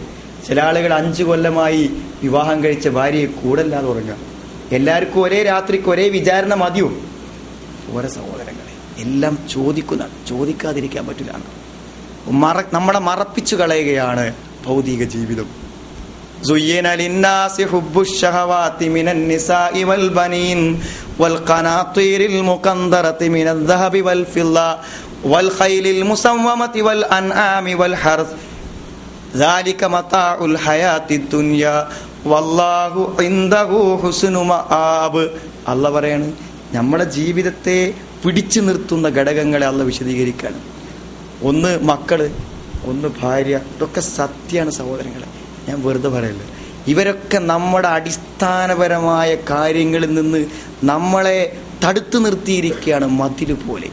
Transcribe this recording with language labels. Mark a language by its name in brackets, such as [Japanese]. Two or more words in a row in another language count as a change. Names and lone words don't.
[Malayalam] ചില ആളുകൾ 5 കൊല്ലമായി വിവാഹം കഴിച്ച ഭാര്യയെ കൂടല്ലാതെ ഉറങ്ങാം. എല്ലാവർക്കും ഒരേ രാത്രിക്ക് ഒരേ വിചാരണ മതിയോ? ഓരോ സഹോദരങ്ങളെ എല്ലാം ചോദിക്കാതിരിക്കാൻ പറ്റില്ല. നമ്മളെ മറപ്പിച്ചു കളയുകയാണ് ഭൗതിക ജീവിതം. [Arabic] زين للناس حب الشهوات من النساء والبنين والقناطير المقنطرة من الذهب والفضة والخيل المسومة والأنعام والحرث ذلك متاع الحياة الدنيا والله عنده حسن مآب. [Malayalam] അല്ലാഹു പറയാണ്, നമ്മുടെ ജീവിതത്തെ പിടിച്ചു നിർത്തുന്ന ഘടകങ്ങളെ അല്ലാഹു വിശദീകരിക്കുകയാണ്. ഒന്ന് മക്കള്, ഒന്ന് ഭാര്യ. ഇതൊക്കെ സത്യമാണ് സഹോദരങ്ങളെ, ഞാൻ വെറുതെ പറയല്ല. ഇവരൊക്കെ നമ്മുടെ അടിസ്ഥാനപരമായ കാര്യങ്ങളിൽ നിന്ന് നമ്മളെ തടുത്തു നിർത്തിയിരിക്കുകയാണ് മതിൽ പോലെ.